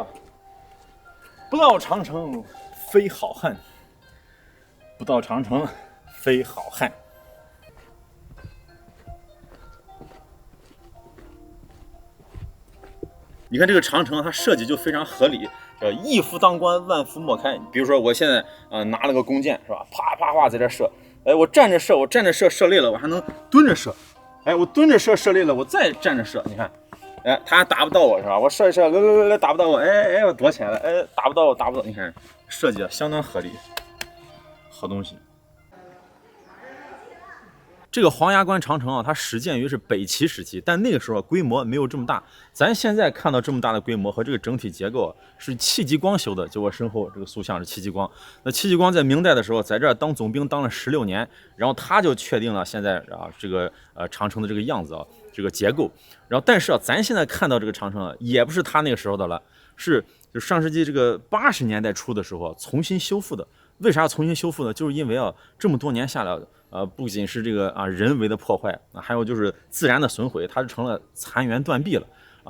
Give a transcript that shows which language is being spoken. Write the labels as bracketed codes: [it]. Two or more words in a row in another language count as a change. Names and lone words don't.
[zh] 不到長城非好漢，不到長城非好漢。你看這個長城，它設計就非常合理，叫一夫當關，萬夫莫開。比如說我現在拿了個弓箭，是吧？啪啪啪在這射，哎，我站着射，我站着射射累了，我還能蹲着射。哎，我蹲着射射累了，我再站着射，你看。哎，他還打不到我是吧？我射一射，来，打不到我，哎，我躲起來了，哎，打不到我，打不到。你看，設計的相當合理，好東西。這個黄崖關長城啊，它始建於是北齐時期，但那個時候規模沒有這麼大。咱現在看到這麼大的規模和這個整體結構是戚继光修的，就我身後這個塑像是戚继光。那戚继光在明代的時候在這兒當总兵當了16年，然後他就确定了现在啊这个长城的这個樣子啊，這個結構。然後但是啊，咱現在看到這個長城啊，也不是他那個時候的了，是就上世紀這個80年代初的時候重新修復的。為啥要重新修復呢？就是因為啊，這麼多年下來，不僅是這個人為的破壞啊，還有就是自然的損毀，它是成了殘垣斷壁了啊。